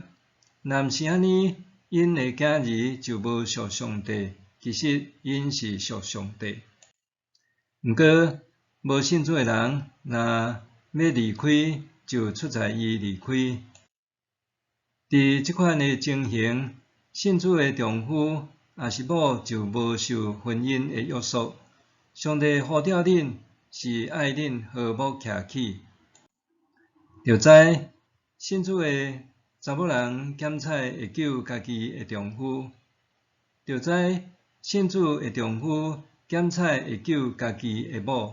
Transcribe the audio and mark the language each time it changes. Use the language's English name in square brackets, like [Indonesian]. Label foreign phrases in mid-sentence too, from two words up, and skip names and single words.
[Min Nan Chinese] 若毋是安尼，因的囝儿就无属上帝，其实因是属上帝。毋过，无信主的人，若要离开，就出在伊离开。伫即款的情形，信主的丈夫也是某，就无受婚姻的约束。上帝呼召恁，是爱恁和睦徛起。着知信主的查某人检采会救家己的丈夫，着知信主的丈夫检采会救家己的某。